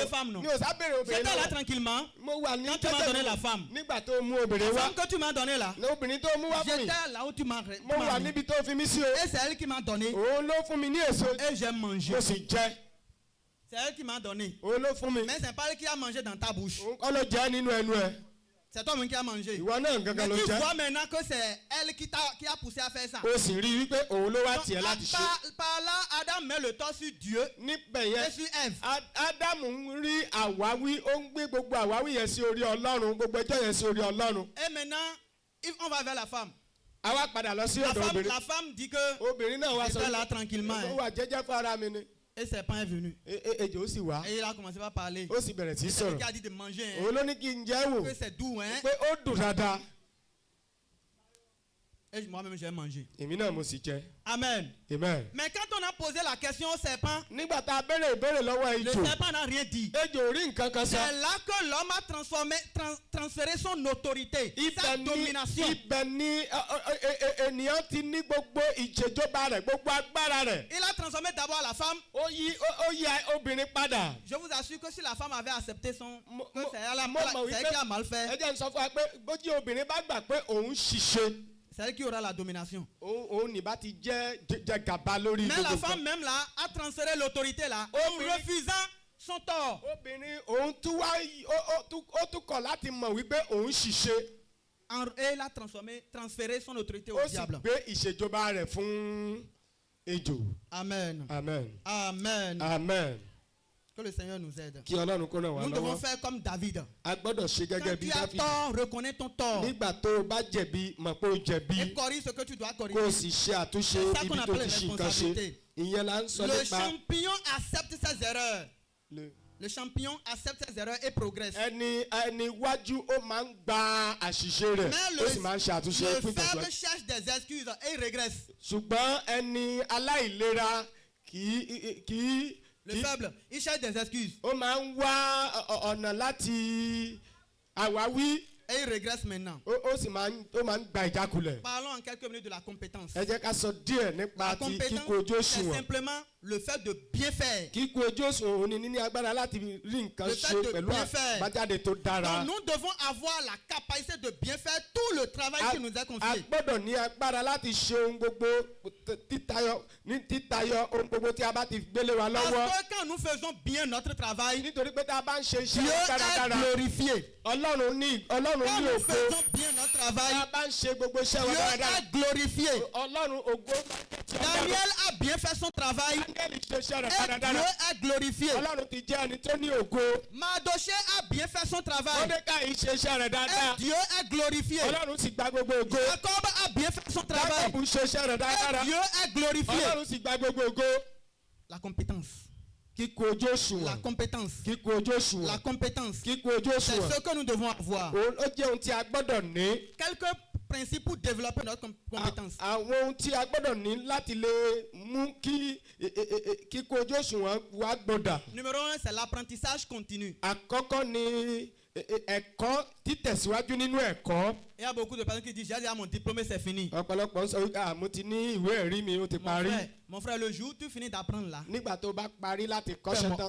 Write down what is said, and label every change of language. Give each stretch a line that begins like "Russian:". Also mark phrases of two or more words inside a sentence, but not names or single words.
Yoruba: obìnrin
French: femme, non?
Yoruba: lọ? Mi ò sá béèrè obìnrin
French: J'étais là
Yoruba: lọ.
French: tranquillement.
Yoruba: Mo wà ní
French: Quand tu m'as donné la femme.
Yoruba: Nígbà tó mú obìnrin
French: La
Yoruba: wá.
French: femme que tu m'as donnée là,
Yoruba: Ní obìnrin tó mú wá fún mi.
French: j'étais là où tu m'as
Yoruba: Mo wà
French: mis.
Yoruba: níbi tó fi mí sí o.
French: Et c'est elle qui m'a donné.
Yoruba: Òun ló fún mi ní èso.
French: Et j'ai mangé.
Yoruba: Mo sì jẹ.
French: C'est elle qui m'a donné.
Yoruba: Òun ló fún mi.
French: Mais c'est pas elle qui a mangé dans ta bouche.
Yoruba: Òun kọ́ ló jẹ́ nínú ẹnu ẹ̀.
French: C'est toi-même qui a mangé.
Yoruba: Ìwọ náà
French: Mais
Yoruba: gangan ló
French: tu
Yoruba: jẹ́.
French: vois maintenant que c'est elle qui a poussé à faire ça.
Yoruba: O sì rí i wípé òun ló wá
French: Donc,
Yoruba: tiẹ̀ láti ṣe.
French: par là, Adam met le tort sur Dieu
Yoruba: Níbẹ̀
French: et
Yoruba: yẹn,
French: sur Ève.
Yoruba: Ádámù ń rí àwáwí, ó ń gbé gbogbo àwáwí yẹn sí orí Ọlọ́run, gbogbo ẹjọ́ yẹn sí orí Ọlọ́run.
French: Et maintenant, on va vers la femme.
Yoruba: A wá padà lọ sí ọ̀dọ̀ obìnrin.
French: La femme dit que
Yoruba: Obìnrin náà wá sọ
French: j'étais là tranquillement.
Yoruba: ó
French: Hein.
Yoruba: wà jẹ́jẹ́ fún ara mi ni.
French: Et c'est pas venu.
Yoruba: Ejò ó sì wá.
French: Et il a commencé à parler.
Yoruba: Ó sì bẹ̀rẹ̀ sí í
French: C'est lui
Yoruba: sọ̀rọ̀.
French: qui a dit de manger. Hein.
Yoruba: Òun ló ní kí n jẹ́ wò
French: Que c'est doux. Hein.
Yoruba: pé ó dùn dáadáa.
French: Et moi-même, j'ai mangé.
Yoruba: Èmi náà mo sì jẹ.
French: Amen.
Yoruba: Amen.
French: Mais quand on a posé la question au serpent,
Yoruba: Nígbà tá a béèrè ìbéèrè lọ́wọ́
French: le
Yoruba: ejò,
French: serpent n'a rien dit.
Yoruba: ejò ò rí nǹkan kan sọ.
French: C'est là que l'homme a transféré son autorité, sa domination.
Yoruba: Ibẹ̀ ni ènìyàn ti ní gbogbo ìjẹjọba rẹ̀, gbogbo agbára rẹ̀.
French: Il a transformé d'abord la femme.
Yoruba: Ó yí obìnrin padà.
French: Je vous assure que si la femme avait accepté son... que c'est
Yoruba: mọ̀
French: elle qui a mal fait.
Yoruba: Ẹ jẹ́ n sọ fún wa pé bójú obìnrin bá gbà pé òun ṣìṣe.
French: C'est elle qui aura la domination.
Yoruba: Òun ní bá ti jẹ gàba lórí
French: Mais la
Yoruba: gbogbo
French: femme même là a transféré l'autorité là en refusant son tort.
Yoruba: Obìnrin òun tún wá ó tún kọ̀ láti mọ̀ wípé òun ṣìṣe.
French: Et il a transféré son autorité au diable.
Yoruba: Ó sì gbé ìṣèjọba rẹ̀ fún ejò.
French: Amen.
Yoruba: Amen.
French: Amen.
Yoruba: Amen.
French: Que le Seigneur nous aide.
Yoruba: Kí Ọlọ́run kó ràn wá lọ́wọ́.
French: Nous devons faire comme David.
Yoruba: A gbọ́dọ̀ ṣe gẹ́gẹ́ bí Dáfídì.
French: Quand tu as tort, reconnais ton tort.
Yoruba: Nígbà tó o bá jẹ̀bi mọ̀ pé o jẹ̀bi.
French: Et corrige ce que tu dois corriger.
Yoruba: Kó o sì ṣe àtúnṣe ibi tó ti ṣe nǹkan ṣe. Ìyẹn là ń sọ nípa.
French: Le champignon accepte ses erreurs. Le champignon accepte ses erreurs et progresse.
Yoruba: Ẹni wájú ó máa ń gba àṣìṣe rẹ̀ ó sì máa ń ṣe àtúnṣe fún ìtẹ̀síwájú.
French: Le faible cherche des excuses et il régresse.
Yoruba: Ṣùgbọ́n ẹni aláìlera kì í.
French: Le faible, il cherche des excuses.
Yoruba: Ó máa ń wá ọ̀nà láti àwáwí.
French: Et il régresse maintenant.
Yoruba: Ó sì máa ń gba ìjákulẹ̀.
French: Parlons en quelques minutes de la compétence.
Yoruba: Ẹ jẹ́ ká sọ díẹ̀ nípa ti kíkó ojú òṣùwọ̀n.
French: C'est simplement le fait de bien faire.
Yoruba: Kíkó ojú òṣùwọ̀n òní níní agbára láti rí nǹkan ṣe pẹ̀lú àbájáde tó dára.
French: Donc nous devons avoir la capacité de bien faire tout le travail qui nous est confié.
Yoruba: A gbọ́dọ̀ ní agbára láti ṣe ohun gbogbo títayọ ohun gbogbo tí a bá ti gbélé wa lọ́wọ́.
French: Parce que quand nous faisons bien notre travail,
Yoruba: nítorí pé tá a bá ń ṣe iṣẹ́
French: Dieu
Yoruba: dáradára,
French: est glorifié.
Yoruba: Ọlọ́run ní
French: Quand nous
Yoruba: ògo.
French: faisons bien notre travail,
Yoruba: Tá a bá ń ṣe gbogbo iṣẹ́ wa
French: Dieu
Yoruba: dáradára,
French: est glorifié.
Yoruba: Ọlọ́run ògo.
French: Daniel a bien fait son travail.
Yoruba: Daniel ṣe iṣẹ́ rẹ̀
French: Et Dieu
Yoruba: dáradára.
French: est glorifié.
Yoruba: Ọlọ́run ti jẹ́ ẹni tó ní ògo.
French: Mardoché a bien fait son travail.
Yoruba: Mọ́dékáì ṣe iṣẹ́ rẹ̀ dáadáa.
French: Et Dieu est glorifié.
Yoruba: Ọlọ́run sì gba gbogbo ògo.
French: Jacob a bien fait son travail.
Yoruba: Jákọ́bù ṣe iṣẹ́ rẹ̀ dáadáa.
French: Et Dieu est glorifié.
Yoruba: Ọlọ́run sì gba gbogbo ògo.
French: La compétence.
Yoruba: Kíkó ojú
French: La
Yoruba: òṣùwọ̀n.
French: compétence.
Yoruba: Kíkó ojú òṣùwọ̀n.
French: La compétence.
Yoruba: Kíkó ojú
French: C'est
Yoruba: òṣùwọ̀n.
French: ce que nous devons avoir.
Yoruba: Ó jẹ́ ohun tí a gbọ́dọ̀ ní.
French: Quelques principes pour développer notre compétence.
Yoruba: Àwọn ohun tí a gbọ́dọ̀ ní láti lè mú kí kíkó ojú òṣùwọ̀n wa gbọ́dọ̀.
French: Numéro 1, c'est l'apprentissage continu.
Yoruba: Àkọ́kọ́ ni ẹ̀kọ́ títẹ̀síwájú nínú ẹ̀kọ́.
French: Il y a beaucoup de personnes qui disent j'ai déjà mon diplôme, c'est fini.
Yoruba: Ọ̀pọ̀lọpọ̀ ń sọ wípé mo ti ní ìwé ẹ̀rí mi ó ti parí.
French: Mon frère, le jour où tu finis d'apprendre là,
Yoruba: Nígbà tó bá parí láti kọ́ṣẹ́ tán.